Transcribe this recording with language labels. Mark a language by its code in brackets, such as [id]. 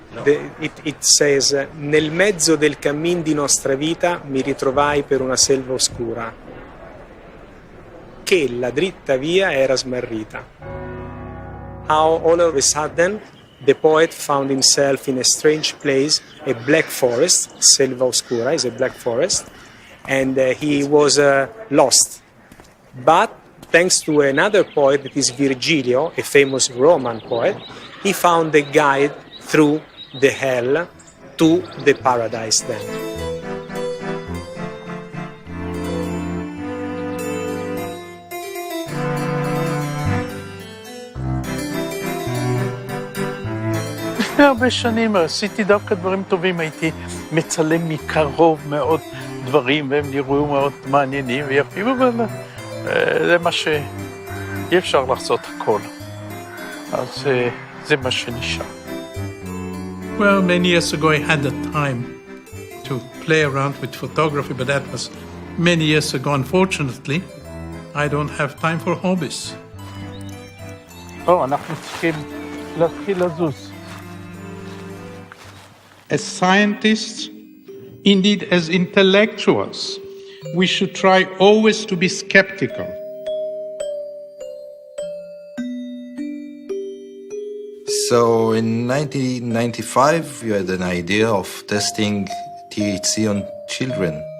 [en] It says, [it] nel mezzo del cammin di nostra vita mi ritrovai per una selva oscura, che la dritta via era smarrita. [en] How all of a sudden the poet found himself in a strange place, a black forest. Selva Oscura is a black forest, and he was lost. But thanks to another poet, that is Virgilio, a famous Roman poet, he found a guide through the hell to the paradise then. [he] לפני הרבה שנים עשיתי דווקא דברים טובים, הייתי מצלם מקרוב מאוד דברים, והם נראו מאוד מעניינים ויפים, אבל זה מה שאי אפשר לעשות הכל. אז זה מה שנשאר. [en] Well, many years ago I had the time to play around with photography, but that was many years ago. Unfortunately, I don't have time for hobbies. [he] אנחנו צריכים להתחיל לזוז. [en] As scientists, indeed as intellectuals, we should try always to be skeptical. So in 1995, you had an idea of testing THC on children.